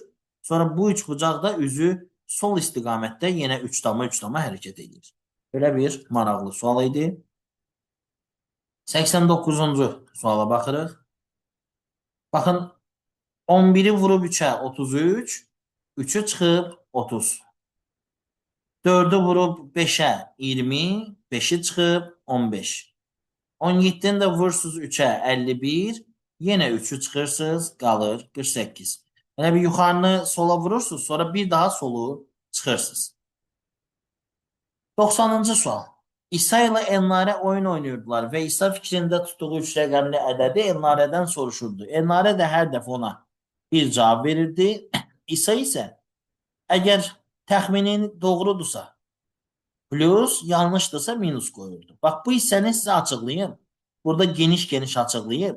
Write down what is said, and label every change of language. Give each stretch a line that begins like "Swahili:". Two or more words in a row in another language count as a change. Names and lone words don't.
Azerbaijani: Sonra bu üç bucaq da üzü sol istiqamətdə yenə 3 dama 3 dama hərəkət edir. Belə bir maraqlı sual idi. 89-cu suala baxırıq. Baxın, 11-i vurub 3-ə 33, 3-ü çıxıb 30.
Turkish: 4'ü vurup 5'e 20, 5'i çıkıp 15. 17'ni de vurursunuz 3'e 51, yine 3'ü çıkırsınız kalır 48. Yani bir yukarını sola vurursunuz, sonra bir daha solu çıkırsınız. 90. sual. İsa ile Elnare oyun oynuyordular ve İsa fikrinde tuttuğu
Azerbaijani: üç rəqəmli ədədi
Turkish: Elnare'den soruşurdu.
Azerbaijani: Elnare de hər dəfə ona bir cavab verirdi.
Turkish: İsa ise eğer
Azerbaijani: təxminin doğrudursa plus, yanlışdırsa minus koyurdu. Bak bu hissəni sizə açıqlayayım. Burada geniş-geniş açıqlayıb.